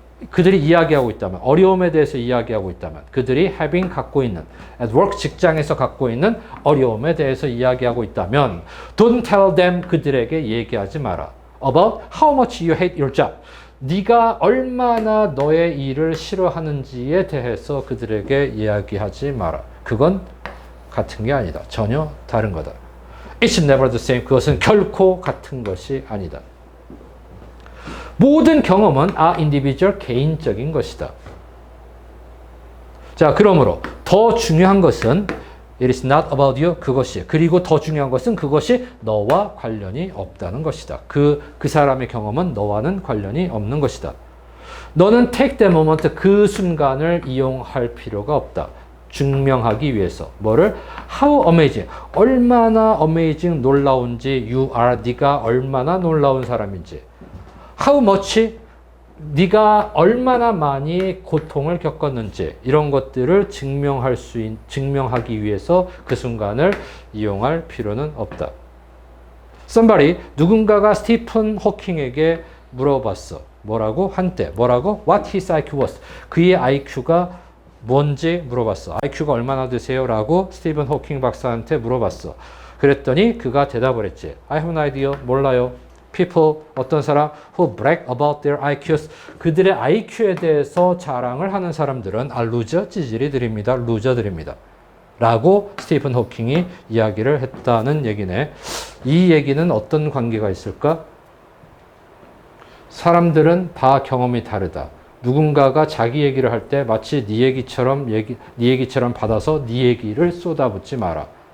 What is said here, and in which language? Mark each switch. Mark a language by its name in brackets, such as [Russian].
[Korean] 그들이 이야기하고 있다면, 어려움에 대해서 이야기하고 있다면, 그들이 [English] having [Korean] 갖고 있는, [English] at work [Korean] 직장에서 갖고 있는 어려움에 대해서 이야기하고 있다면, [English] don't tell them, [Korean] 그들에게 얘기하지 마라. [English] about how much you hate your job. [Korean] 네가 얼마나 너의 일을 싫어하는지에 대해서 그들에게 이야기하지 마라. 그건 같은 게 아니다. 전혀 다른 거다. [English] It's never the same. [Korean] 그것은 결코 같은 것이 아니다. 모든 경험은 individual, 개인적인 것이다. 자, 그러므로 더 중요한 것은 [English] it is not about you, [Korean] 그것이. 그리고 더 중요한 것은 그것이 너와 관련이 없다는 것이다. 그 사람의 경험은 너와는 관련이 없는 것이다. 너는 [English] take the moment, [Korean] 그 순간을 이용할 필요가 없다. 증명하기 위해서. 뭐를? [English] How amazing. [Korean] 얼마나 [English] amazing, [Korean] 놀라운지 [English] you are. [Korean] 네가 얼마나 놀라운 사람인지. [English] How much. [Korean] 네가 얼마나 많이 고통을 겪었는지. 이런 것들을 증명하기 위해서 그 순간을 이용할 필요는 없다. Somebody, 누군가가 스티픈 호킹에게 물어봤어. 뭐라고? 한때. 뭐라고? [English] What his IQ was. [Korean] 그의 IQ가 뭔지 물어봤어. IQ가 얼마나 되세요? 라고 스티븐 호킹 박사한테 물어봤어. 그랬더니 그가 대답을 했지. [English] I have no idea. [Korean] 몰라요. [English] People, [Korean] 어떤 사람 [English] who brag about their IQs. [Korean] 그들의 IQ에 대해서 자랑을 하는 사람들은 루저, 찌질이들입니다. 루저들입니다. 라고 스티븐 호킹이 이야기를 했다는 얘기네. 이 얘기는 어떤 관계가 있을까? 사람들은 다 경험이 다르다. 누군가가 자기 얘기를 할 때 마치 네 얘기처럼 받아서 네 얘기를 쏟아붓지 마라.